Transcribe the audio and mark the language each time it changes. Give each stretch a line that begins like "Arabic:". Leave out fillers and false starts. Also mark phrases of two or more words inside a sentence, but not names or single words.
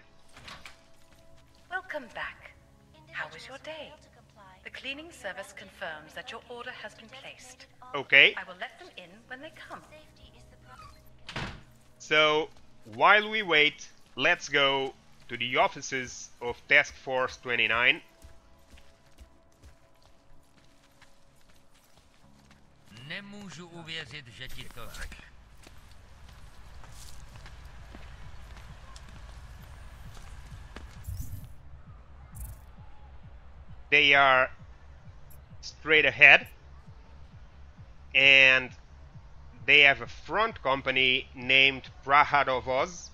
English: Welcome back. How was your day? The cleaning service confirms that your order has been placed. Okay. I will let them in when they come. So, while we wait, let's go to the offices of Task Force 29.
Czech: Nemůžu uvěřit, že ti to řekl.
English: They are straight ahead, and they have a front company named Praha Dovoz.